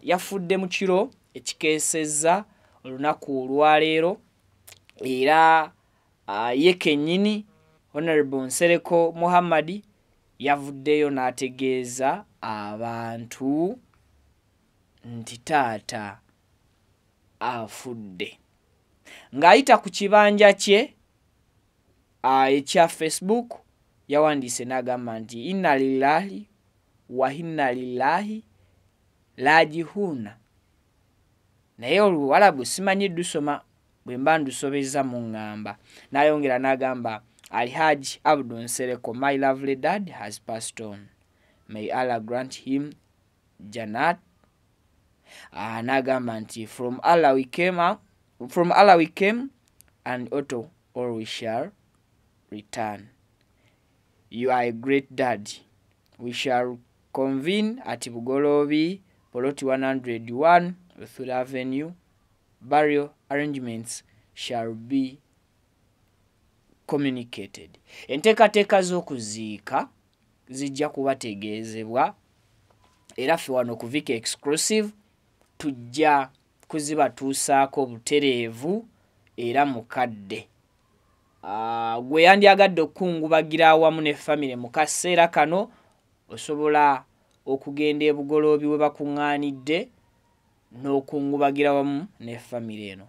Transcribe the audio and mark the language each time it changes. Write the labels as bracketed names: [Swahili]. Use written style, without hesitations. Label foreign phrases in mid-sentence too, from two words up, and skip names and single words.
[Ganda] Yafudde mu kiro ekikeesezza olunaku olwaleero, era ye kennyini Honorable Nsereko Muhammad yavuddeyo n'ategeeza abantu nti taata afudde. Ng'ayita ku kibanja kye ekya Facebook yawandiise n'agamba nti [Arabic] إنا لله وإنا لله راجعون. [Ganda] Naye Oluwalabu simanyi ddusoma, bwe mba ndusobezza mu ŋŋamba. N'ayongera n'agamba Alhaji Afudde Nsereko, [English] my lovely dad has passed on. May Allah grant him Jannat. [Ganda] N'agamba nti [English] from Allah we came and Otto or we shall return. You are a great dad. We shall convene at Bugoloobi, Poloti 101, Luthuli Avenue. Burial arrangements shall be communicated. [Ganda] Enteekateeka z'okuziika zijja kubategeezebwa, era ffe wano ku Vic Exclusive tujja kuzibatuusaako butereevu era mukadde. Gwe yandyagadde okukungubagira awamu ne famire mu kaseera kano, osobola okugenda e Bugoloobi we bakuŋŋaanidde n'okungubagira wamu ne famire eno.